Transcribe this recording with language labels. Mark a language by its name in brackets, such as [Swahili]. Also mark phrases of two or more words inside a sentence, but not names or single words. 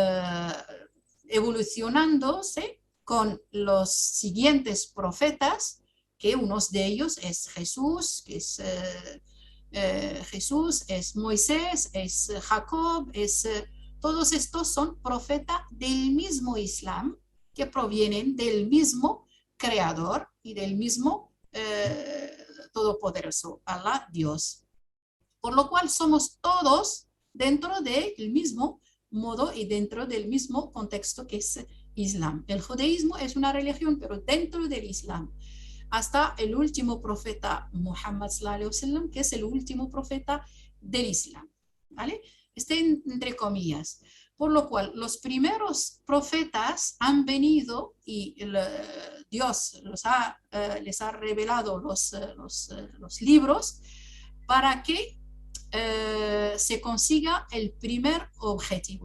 [Spanish] evolucionándose con los siguientes profetas, que uno de ellos es Jesús, que es Jesús, es Moisés, es Jacob, todos estos son profetas del mismo Islam, que provienen del mismo creador y del mismo todopoderoso, Allah, Dios. Por lo cual somos todos dentro del mismo modo y dentro del mismo contexto que es Islam. El judaísmo es una religión, pero dentro del Islam. Hasta el último profeta Muhammad [Arabic] صلى الله عليه وسلم, [Spanish] que es el último profeta del Islam, ¿vale? Entre comillas. Por lo cual, los primeros profetas han venido y Dios les ha revelado los libros para que se consiga el primer objetivo.